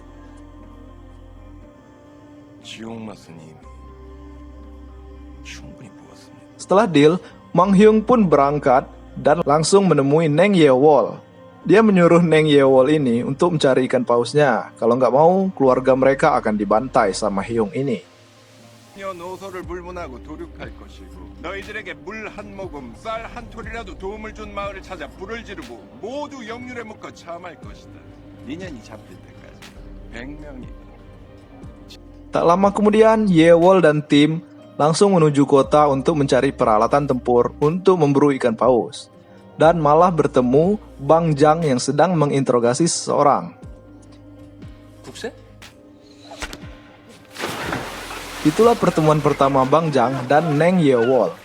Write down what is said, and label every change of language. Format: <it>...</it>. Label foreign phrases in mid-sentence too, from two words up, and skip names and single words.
<id>Setelah deal, Mang Hyung pun berangkat dan langsung menemui Neng Yewol. Dia menyuruh Neng Yewol ini untuk mencari ikan pausnya. Kalau nggak mau, keluarga mereka akan dibantai sama Hyung ini.</id> <ko>노소를 불문하고 도륙할 것이고 너희들에게 물 한 모금, 쌀 한 톨이라도 도움을 준 마을을 찾아 불을 지르고 모두 영률에 묶어 참할 것이다. 인연이 잡힐 때까지 100명이.</ko> <id>Tak lama kemudian, Yewol dan tim langsung menuju kota untuk mencari peralatan tempur untuk memburu ikan paus. Dan malah bertemu Bang Jang yang sedang menginterogasi seseorang.</id> <ko>국세?</ko> <id>Itulah pertemuan pertama Bang Jang dan Neng Yewol.</id>